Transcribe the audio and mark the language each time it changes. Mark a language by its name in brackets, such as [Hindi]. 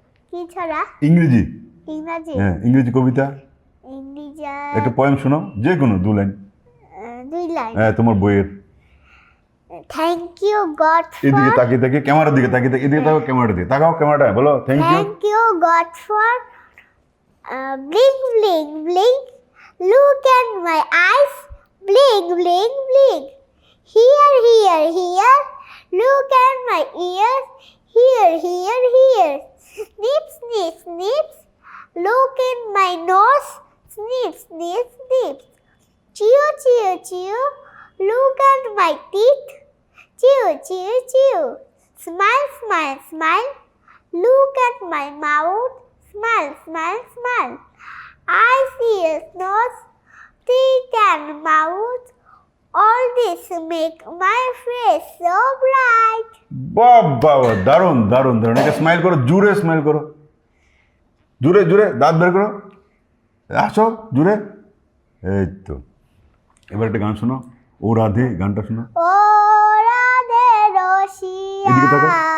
[Bangla] কি ছড়া? ইংরেজি। ইংরাজি? হ্যাঁ, ইংরেজি কবিতা, ইংরেজি একটা পোয়েম শোনাও, যে কোনো 2 লাইন। 2 লাইন। হ্যাঁ, তোমার বইয়ের। [English] thank you God [Bangla] এদিকে [English] for, [Bangla] তাকিয়ে তাকিয়ে, ক্যামেরার দিকে তাকিয়ে তাকিয়ে, এদিকে তাকাও, ক্যামেরাটা দিয়ে তাকাও, ক্যামেরাটা বলো thank you. [English] Thank you God for blink blink blink, look at my eyes, blink blink blink, here here here, look at my ears, here here here, snip snip snip, look at my nose, snip snip snip, chew chew chew, look at my teeth, chew chew chew, smile smile smile, look at my mouth, smile smile smile, eyes ears nose, teeth and mouth, all this make my face so bright. [Bangla] বাবা, দারুণ দারুণ দারুণ। একটা smile করো, জুড়ে smile করো, জুড়ে জুড়ে দাঁত বের করো, আসো জুড়ে। এই তো, এবার একটা গান শোনো, ও রাধে, গানটা শোনো। ও রাধে রসিয়া, এদিকে তাকাও।